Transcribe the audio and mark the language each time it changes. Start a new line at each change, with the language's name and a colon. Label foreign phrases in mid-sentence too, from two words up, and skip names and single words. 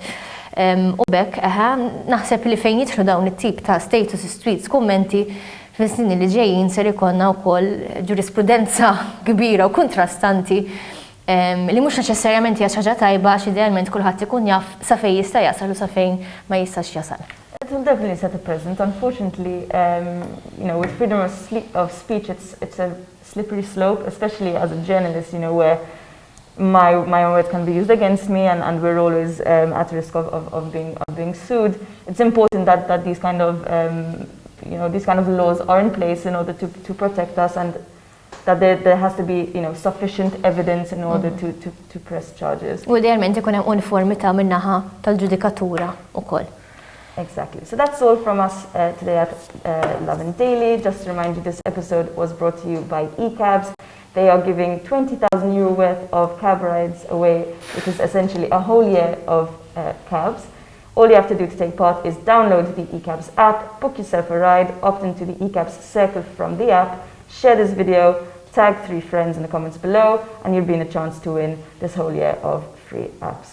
Maltese: U bekk, naħseb li fejn jidħlu dawn it-tip ta'
English: status tweets,
Maltese: kummenti fis-snin li ġejjin ser ikollna wkoll ġurisprudenza kbira u kontrastanti li mhux neċessarjament hija xi ħaġa tajba għax idealment kulħadd ikun jaf sa fejn jista' jasal u sa fejn ma jistax jasal.
English: It will definitely set a precedent. Unfortunately, with freedom of speech, it's a slippery slope, especially as a journalist, where my own word can be used against me, and we're always at risk of being sued. It's important that these kind of laws are in place in order to protect us, and that there has to be sufficient evidence in order to press charges.
Maltese: U idealment ikun hemm uniformità min-naħa tal-ġudikatura wkoll.
English: Exactly. So that's all from us today at Lovin Daily. Just to remind you, this episode was brought to you by eCabs. They are giving €20,000 worth of cab rides away, which is essentially a whole year of cabs. All you have to do to take part is download the eCabs app, book yourself a ride, opt into the eCabs circle from the app, share this video, tag 3 friends in the comments below, and you'll be in a chance to win this whole year of free apps.